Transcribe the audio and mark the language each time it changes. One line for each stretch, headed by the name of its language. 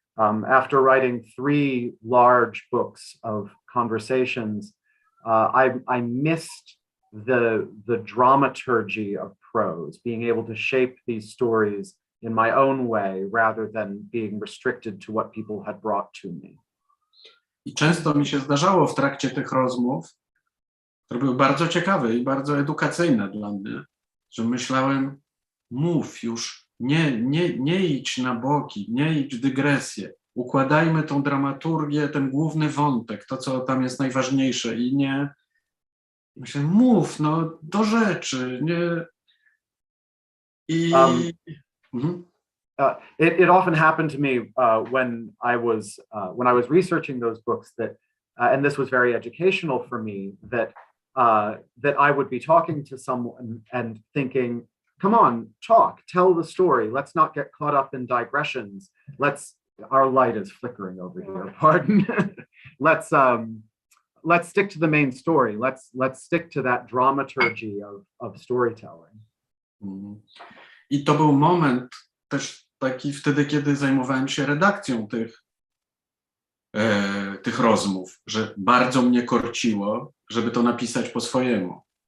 English: After writing 3 large books of conversations, I missed the dramaturgy of prose, being able to shape these stories in my own way rather than being restricted to what people had brought to me.
Polish: I często mi się zdarzało w trakcie tych rozmów, które były bardzo ciekawe i bardzo edukacyjne dla mnie, że myślałem, mów już, nie idź na boki, nie idź w dygresję, układajmy tą dramaturgię, ten główny wątek, to co tam jest najważniejsze i nie, myślę, mów, no do rzeczy, nie. I
English: It often happened to me when I was researching those books that, and this was very educational for me, that I would be talking to someone and thinking, come on, talk, tell the story. Let's not get caught up in digressions. Our light is flickering over here, pardon. Let's stick to the main story. Let's stick to that dramaturgy of storytelling.
Polish: I to był moment też taki wtedy, kiedy zajmowałem się redakcją tych rozmów, że bardzo mnie korciło, żeby to napisać po swojemu.